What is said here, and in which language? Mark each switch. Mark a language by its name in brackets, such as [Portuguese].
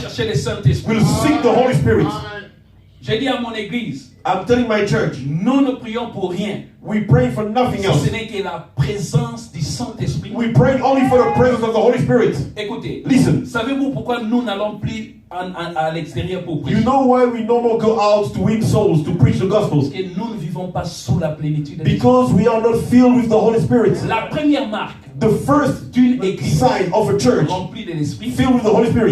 [French] chercher le Saint-Esprit. [English] will seek the Holy Spirit. [French] J'ai dit à mon église, [English] I'm telling my church, [French] nous ne prions pour rien. [English] we pray for nothing [French] Si [English] else. [French] ce n'est que la présence du Saint-Esprit. [English] We pray only for the presence of the Holy Spirit. [French] Écoutez, [English] Listen, [French] savez-vous pourquoi nous n'allons plus à l'extérieur pour prier? [English] you know why we no more go out to win souls, to preach the [French] Parce [English] Gospels? [French] que nous ne vivons pas sous la plénitude de l'Esprit. [English] Because we are not filled with the Holy Spirit. [French] La première marque [English] The first [French] d'une église [English] sign of a church [French] remplie de l'Esprit, [English] filled with the Holy Spirit,